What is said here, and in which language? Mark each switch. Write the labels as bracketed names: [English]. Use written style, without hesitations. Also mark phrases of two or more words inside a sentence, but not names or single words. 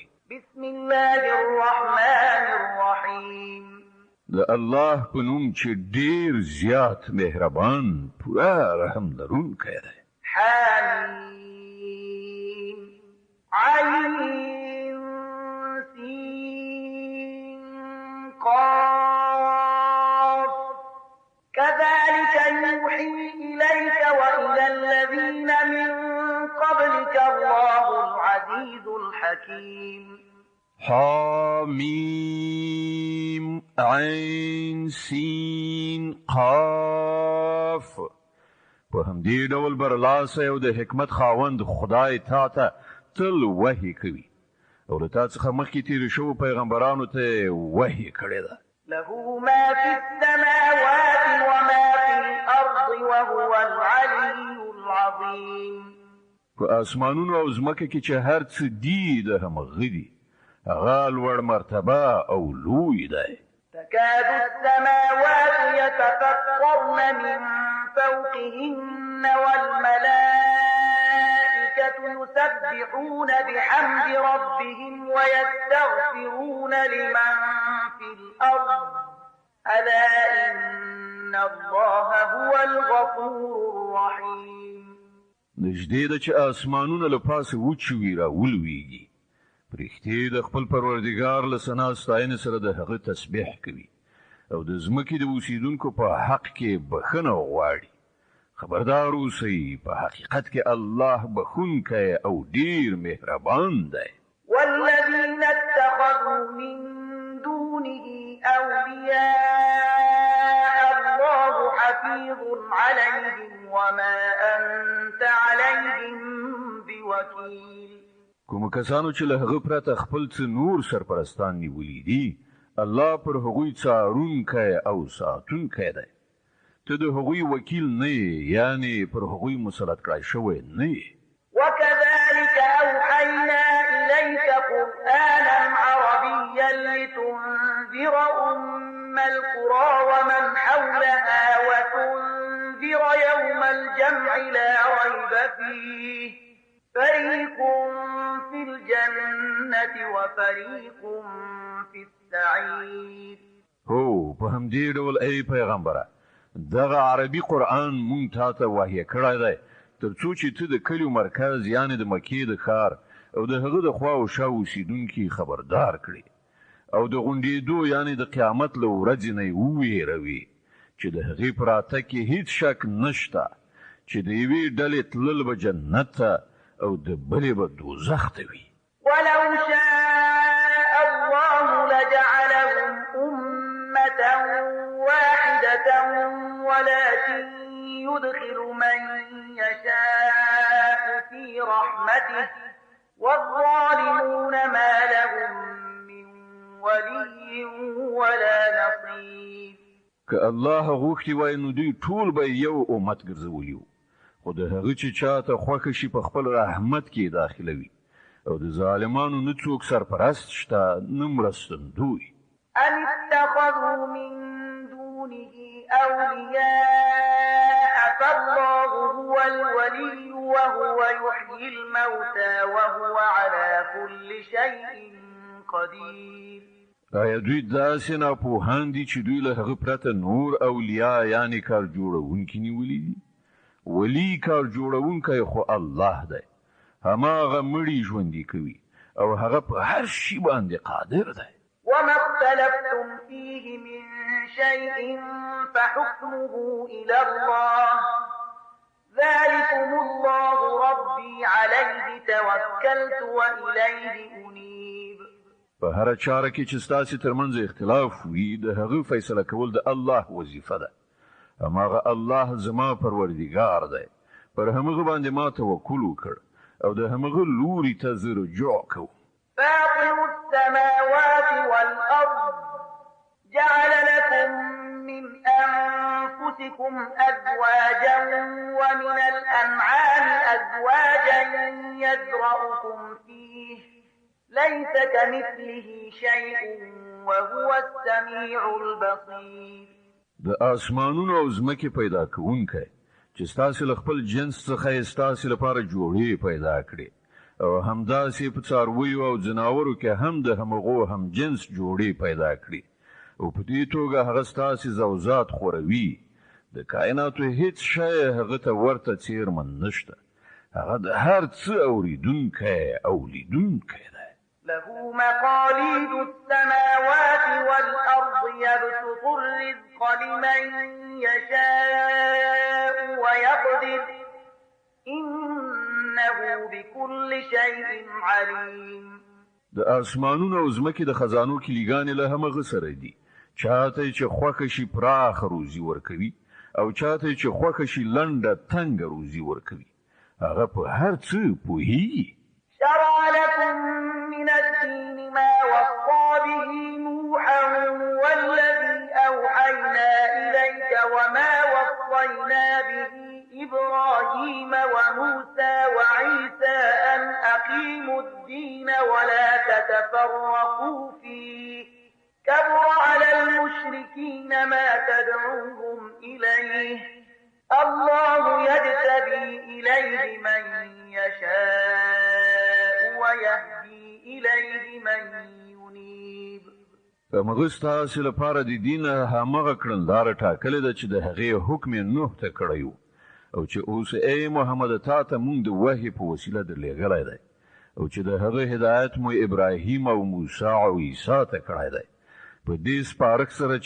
[Arabic] بسم الله الرحمن الرحیم. [Pashto] د الله په نوم چې ډیر زیات مهربان پوره رحم لرونکی دی. [Arabic] حمیم عین سین قاف كذلك يوحي إليك وإلى الذين من قبلك الله العزيز الحكيم. حامیم عین سین قاف. [Pashto] په همدې ډول برلاسه او د حکمت خاوند خدای تا ته تل وحی کوي او له تا څخه مخکې تیر شوو پیغمبرانو ته وحی کړی ده. [Arabic] له ما في السماوات وما في الأرض وهو العلي العظيم. [Pashto] په اسمانونو او ځمکه کې چې هر څه دي د همغه دي هغه لوړ مرتبه او لوی دی. [Arabic] تكاد السماوات يتفطرن من فوقهن والملائكة يسبحون بحمد ربهم ويستغفرون لمن في الأرض ألا إن الله هو الغفور الرحيم. [Pashto] نږدې ده چې اسمانونه له پاسه وچوي را ولویږي. پرښتې د خپل پروردګار له ثنا ستاینې سره د هغه تسبیح کوي او د ځمکې د اوسیدونکو په حق کې بخښنه غواړي. خبردار اوسئ په حقیقت کې الله بخښونکی او ډیر مهربان دی. [Arabic] والذين اتخذوا من دونه أولياء الله حفيظ عليهم وما أنت عليهم بوكيل. [Pashto] کوم کسانو چې له هغه پرته خپل څه نور سرپرستان نیولي دي الله پر هغوی څارونکی او ساتونکی دی. ته د هغوی وکیل نه یې یعنی پر هغوی مسلط کړای شوی نه یې. [Arabic] وكذلك أوحينا إليك قرآنا عربيا لتنذر أم القرى ومن حولها وتنذر يوم الجمع لا ريب فيه فريق في الجنة وفريق في السعير. [Pashto] هو په همدې ډول ای پیغمبره دغه عربي قرآن مونږ ته وحی کړی دی ترڅو چې ته د کلیو مرکز یعنی د مکې د ښار او د هغه د خوا او شا اوسیدونکي خبردار کړي او د غونډېدو یعنی د قیامت له ورځې نه وویروي چې د هغې په راتګ کې هیڅ شک نشته چې د یوې ډلې تلل به جنت ته او د بلې به دوزخ ته وي. [Arabic] ولو شاء الله لجعلهم أمة واحدة ولكن يدخل من يشاء في رحمته والظالمون ما لهم من ولي ولا نصير. [Pashto] که الله غوښتي وای نو دوی ټول به یو امت ګرځولی خو د هغه چې چاته خوښه شي په خپل رحمت کې داخلوي او د ظالمانو نه څوک سرپرست شته نه مرستندوی. [Arabic] أم اتخذوا من دونه أولياء فالله هو الولي وهو يحيي الموتى وهو على كل شيء قدير. [Pashto] آیا دوی داسې ناپوهان دي چې دوی له هغه پرته نور اولیاء یعنی کار جوړونکي نیولي دي؟ ولی کار جوړونکی خو الله دی. هماغه مړي ژوندي کوي او هغه په هر شي باندې قادر دی. [Arabic] وما اختلفتم فيه من شيء فحكمه إلى الله ذلكم الله ربي عليه توكلت وإليه أنيب. [Pashto] په هر چاره کې چې ستاسو ترمنځ اختلاف وي د هغه فیصله کول د الله وظیفه ده. هماغه الله زما پروردګار دی. پر همغه باندې ما توکل وکړ او د همغه لوري ته زه رجوع کوم. [Arabic] فاطر السماوات والأرض جعل لكم من أنفسكم أزواجا ومن الأنعام أزواجا يذرأكم فيه ليس كمثله شيء وهو السميع البصير. [Pashto] د اسمانونو او ځمکې پیدا کوونکی چې ستاسو له خپل جنس څخه ستاسو لپاره جوړې پیدا کړي او همداسې په څارویو او ځناورو کې هم د همغو هم جنس جوړې پیدا کړي او په دې توګه هغه ستاسو زوزات خوروي د کائناتو هیڅ شی هغه ته ورته څیرمن نشته هغه د هر څه اوریدونکی او لیدونکی دی [Arabic] له مقاليد السماوات والأرض يبسط الرزق لمن يشاء ويقدر إنه بكل شيء عليم. [Pashto] د اسمانونو او ځمکې د خزانو کلیګانې له همغه سره دي چاته چې خوښه شي پراخ روزي ورکوي او چاته چې خوښه شي لنډه تنګ روزي ورکوي هغه په هر څه پوهیږي. [Arabic] شرع لكم من الدين ما وصى به نوحا والذي أوحينا إليك وما وصينا به إبراهيم وموسى وعيسى أن أقيموا الدين ولا تتفرقوا فيه كبر على المشركين ما تدعوهم إليه الله يجتبي إليه من يشاء ويهدي إليه من ينيب. [Pashto] فمغستا لپاره د دین همغه کړندار ټاکل ده چې د هغې حکم نوح ته کړیو او چې اوس ای محمد تا ته مونږ د وحی په وسیله درلېږلی دی او چې د هغه هدایت مو ابراهیم او موسی او عیسی ته کړی دی په دې سپارښت سره